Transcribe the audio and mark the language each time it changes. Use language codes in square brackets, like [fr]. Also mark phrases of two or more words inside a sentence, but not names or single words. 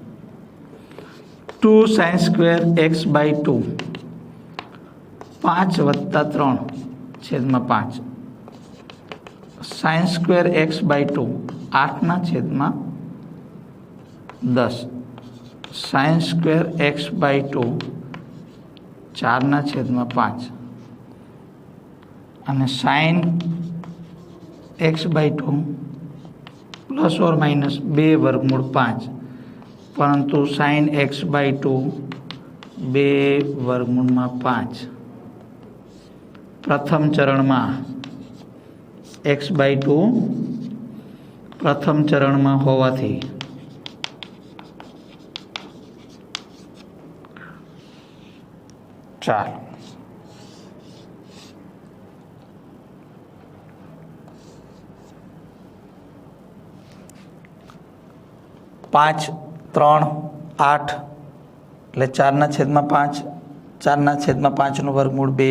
[gu] 2 sin² x/2 5 + 3/5 sin² x/2 8/10 sin² x/2 4/5 અને sin x/2 [hi] ± 2 √ 5 પરંતુ sin x/2 2/5 प्रथम चरण में x/2 प्रथम चरण में [gu] होवाथी चार 5 3 8 એટલે 4/5 4/5 નું વર્ગમૂળ